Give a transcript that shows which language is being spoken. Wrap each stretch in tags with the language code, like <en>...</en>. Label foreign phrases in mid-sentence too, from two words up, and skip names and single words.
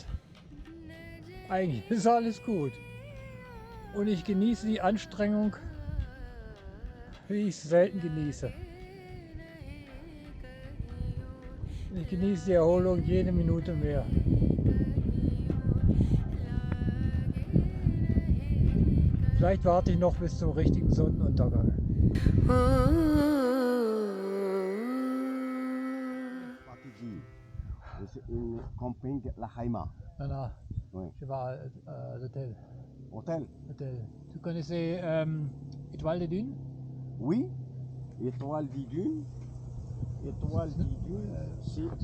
<de>Eigentlich ist alles gut. Und ich genieße die Anstrengung, wie ich es selten genieße. Ich genieße die Erholung jede Minute mehr. Vielleicht warte ich noch bis zum richtigen Sonnenuntergang.</de> <fr>Une camping La Haima. Non, Oui. je vais à l'hôtel. Hôtel? Tu connaissais Étoile des Dunes? Oui. Étoile des Dunes. Étoile des Dunes, c'est.</fr>